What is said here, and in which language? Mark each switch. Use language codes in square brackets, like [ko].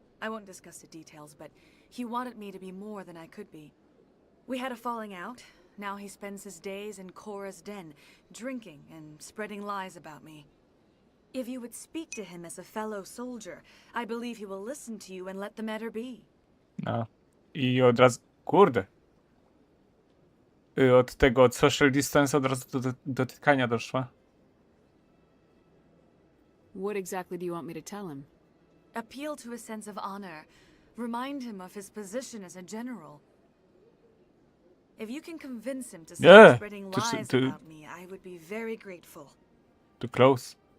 [en] I won't discuss the details, but he wanted me to be more than I could be. We had a falling out. Now he spends his days in Korra's den, drinking and spreading lies about me. If you would speak to him as a fellow soldier, I believe he will listen to you and let the matter be. [pl] No. I od razu... Kurde. Od tego, od social distance od razu do dotykania doszła. [en] What exactly do you want me to tell him? Appeal to his sense of honor. Remind him of his position as a general. If you can convince him to stop spreading lies about me, I would be very grateful. Too close.